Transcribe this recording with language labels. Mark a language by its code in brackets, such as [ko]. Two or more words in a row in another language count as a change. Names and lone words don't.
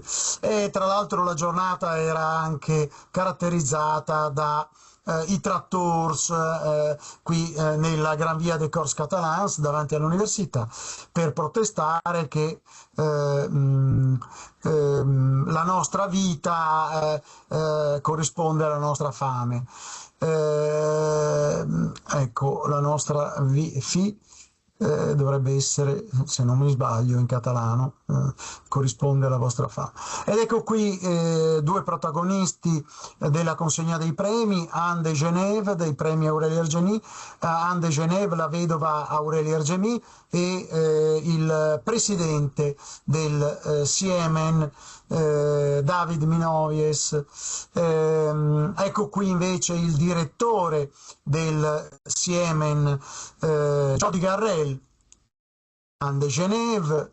[it] E tra l'altro la giornata era anche caratterizzata da i Trattors qui nella Gran Via des Corts Catalans davanti all'università, per protestare che la nostra vita corrisponde alla nostra fame. Ecco, la nostra dovrebbe essere, se non mi sbaglio in catalano, corrisponde alla vostra fame. Ed ecco qui due protagonisti della consegna dei premi: Anne de Genève dei premi Aureli Argemì, Anne de Genève, la vedova Aureli Argemì, e il presidente del Siemen, David Minovies. Ecco qui invece il direttore del Siemen, Jordi Garrel, Anne de Genève.